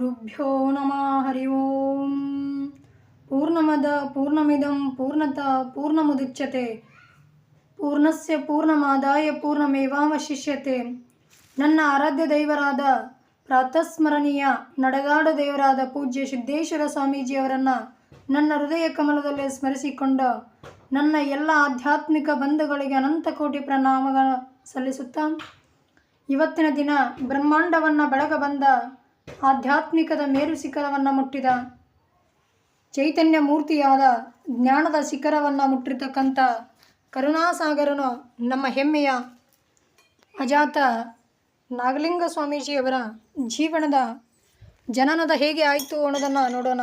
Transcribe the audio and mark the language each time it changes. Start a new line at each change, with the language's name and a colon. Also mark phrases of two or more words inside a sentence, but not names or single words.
Sanskrit: ಶ್ರೀಗುರುಭ್ಯೋ ನಮಃ ಹರಿ ಓಂ. ಪೂರ್ಣಮದ ಪೂರ್ಣಮಿದಂ ಪೂರ್ಣತಃ ಪೂರ್ಣಮುದಚ್ಯತೆ ಪೂರ್ಣಸ್ಯ ಪೂರ್ಣಮಾದಾಯ ಪೂರ್ಣಮೇವಾವಶಿಷ್ಯತೆ.
Kannada: ನನ್ನ ಆರಾಧ್ಯ ದೈವರಾದ ಪ್ರಾತಸ್ಮರಣೀಯ ನಡೆದಾಡ ದೇವರಾದ ಪೂಜ್ಯ ಸಿದ್ದೇಶ್ವರ ಸ್ವಾಮೀಜಿಯವರನ್ನು ನನ್ನ ಹೃದಯ ಕಮಲದಲ್ಲಿ ಸ್ಮರಿಸಿಕೊಂಡು ನನ್ನ ಎಲ್ಲ ಆಧ್ಯಾತ್ಮಿಕ ಬಂಧುಗಳಿಗೆ ಅನಂತ ಕೋಟಿ ಪ್ರಣಾಮಗಳ ಸಲ್ಲಿಸುತ್ತಾ, ಇವತ್ತಿನ ದಿನ ಬ್ರಹ್ಮಾಂಡವನ್ನು ಬೆಳಗ ಬಂದ ಆಧ್ಯಾತ್ಮಿಕದ ಮೇರು ಶಿಖರವನ್ನು ಮುಟ್ಟಿದ ಚೈತನ್ಯ ಮೂರ್ತಿಯಾದ ಜ್ಞಾನದ ಶಿಖರವನ್ನು ಮುಟ್ಟಿರ್ತಕ್ಕಂಥ ಕರುಣಾಸಾಗರನು ನಮ್ಮ ಹೆಮ್ಮೆಯ ಅಜಾತ ನಾಗಲಿಂಗ ಸ್ವಾಮೀಜಿಯವರ ಜೀವನದ ಜನನದ ಹೇಗೆ ಆಯಿತು ಅನ್ನೋದನ್ನು ನೋಡೋಣ.